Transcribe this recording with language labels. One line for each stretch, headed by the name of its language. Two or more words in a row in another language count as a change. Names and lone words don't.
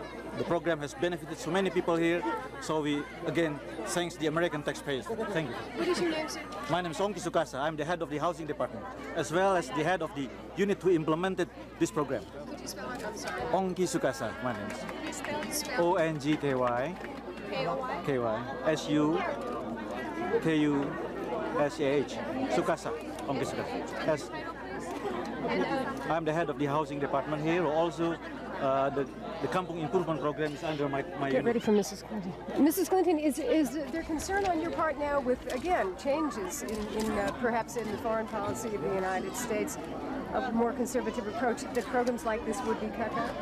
English: The program has benefited so many people here, so we, again, thanks the American taxpayers. Thank you. What is your name, sir? My name is Ongki Sukasa. I'm the head of the housing department, as well as the head of the unit who implemented this program. Could you spell it? I'm sorry. Ongki Sukasa, my name is. Could you spell it? O-N-G-K-Y K-O-Y? K-Y S-U-K-U-S-A-H Sukasa. Ongki Sukasa. Yes. I'm the head of the housing department here, who also the Kampung Improvement Program is under my Get unit. ready for Mrs. Clinton. Mrs. Clinton, is there concern on your part now with, again, changes in perhaps in the foreign policy of the United States, a more conservative approach, that programs like this would be cut out?